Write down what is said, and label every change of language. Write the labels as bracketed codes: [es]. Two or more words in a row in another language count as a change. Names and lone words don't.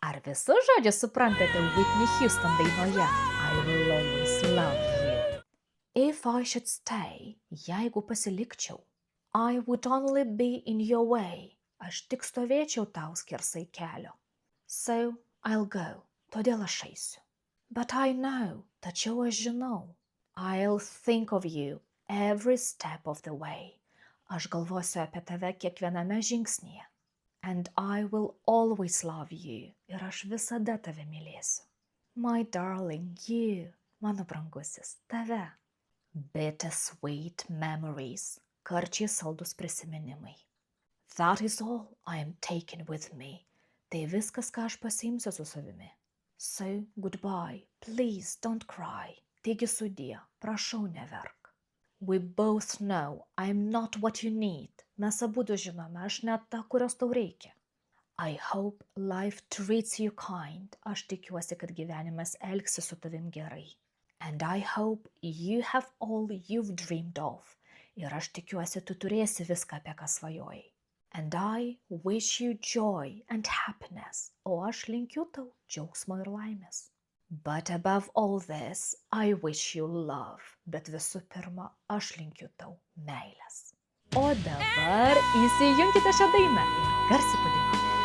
[lt] Ar visus žodžius suprantate Whitney Houston dainoje I will always love you? [en] If I should stay, [lt] jeigu pasilikčiau, [en] I would only be in your way, [lt] aš tik stovėčiau tau skersai kelio. [en] So I'll go, [lt] todėl aš eisiu. [en] But I know, [lt] tačiau aš žinau, [en] I'll think of you every step of the way. [lt] Aš galvosiu apie tave kiekviename žingsnyje. [en] And I will always love you. [lt] Ir aš visada tave mylėsiu. [en] My darling, you, [lt] mano brangusis, tave. [en] Bittersweet memories, [lt] karčiai saldus prisiminimai. [en] That is all I am taking with me. [lt] Tai viskas, ką aš pasiimsiu su savimi. [en] So, goodbye, please don't cry. [lt] Taigi sudie, prašau neverk. [en] We both know I am not what you need. [lt] Mes abudu žinome, aš net ta, kurios tau reikia. [en] I hope life treats you kind. [lt] Aš tikiuosi, kad gyvenimas elgsis su tavim gerai. [en] And I hope you have all you've dreamed of. [lt] Ir aš tikiuosi, tu turėsi viską, apie ką svajojai. [en] And I wish you joy and happiness. [lt] O aš linkiu tau džiaugsmo ir laimės. [en] But above all this, I wish you love. [lt] Bet visų pirma, aš linkiu tau meilės. O dabar įsijunkite šią dainą ir garsiai padainuokite.